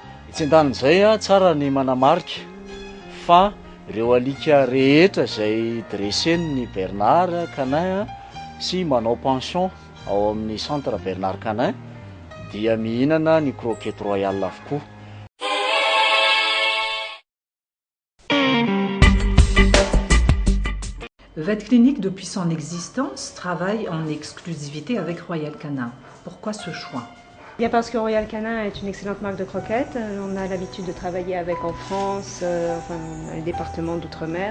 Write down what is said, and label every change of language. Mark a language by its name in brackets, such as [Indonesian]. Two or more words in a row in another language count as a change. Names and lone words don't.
[Malagasy] Tsy andanin'izay tsara ny manamarika fa ireo alika rehetra izay dressen'ny Bernard Canin sy manao pension ao amin'ny centre Bernard Canin dia mihinana ny [French] croquette royale [Malagasy] avokoa. [French] Vet Clinique, depuis son existence, travaille en exclusivité avec Royal Canin. Pourquoi ce choix? Bien parce que Royal Canin est une excellente marque de croquettes. On a l'habitude de travailler avec en France, dans les départements d'outre-mer.